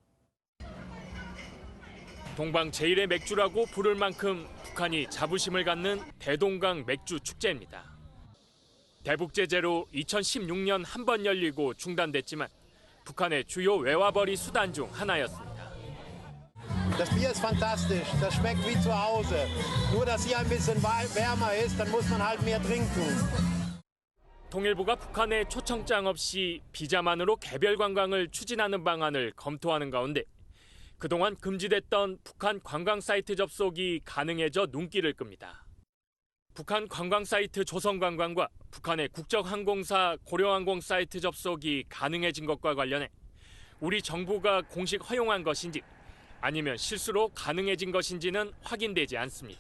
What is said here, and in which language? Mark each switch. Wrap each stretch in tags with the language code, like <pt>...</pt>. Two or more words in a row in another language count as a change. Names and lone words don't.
<ko>동방 제1의 맥주라고 부를 만큼 북한이 자부심을 갖는 대동강 맥주 축제입니다. 대북 제재로 2016년 한 번 열리고 중단됐지만 북한의 주요 외화벌이 수단 중 하나였습니다.</ko> <de>Das Bier ist fantastisch, das schmeckt wie zu Hause. Nur dass hier ein bisschen wärmer ist, dann muss man halt mehr trinken.</de> <ko>통일부가 북한에 초청장 없이 비자만으로 개별 관광을 추진하는 방안을 검토하는 가운데 그동안 금지됐던 북한 관광 사이트 접속이 가능해져 눈길을 끕니다. 북한 관광 사이트 조선관광과 북한의 국적항공사 고려항공 사이트 접속이 가능해진 것과 관련해 우리 정부가 공식 허용한 것인지 아니면 실수로 가능해진 것인지는 확인되지 않습니다.</ko>